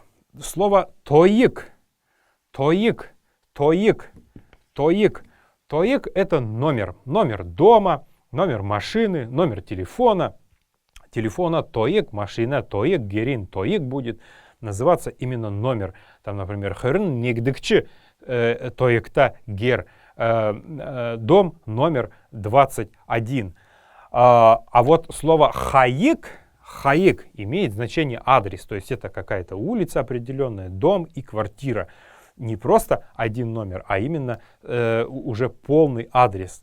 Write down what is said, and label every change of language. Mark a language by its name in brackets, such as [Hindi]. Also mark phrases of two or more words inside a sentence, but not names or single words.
[Russian] Слово тоик. Тоик. Тоик. Тоик. Тоик — это номер. Номер дома, номер машины, номер телефона. Телефона тоик, машина тоик, [Kalmyk] герин тоик [Russian] будет называться именно номер. Там, например, [Kalmyk] херн нигдыкчи тоикта гер. [Russian] Дом номер 21. А вот слово хаик, хаик имеет значение адрес. То есть это какая-то улица определенная, дом и квартира. Не просто один номер, а именно уже полный адрес.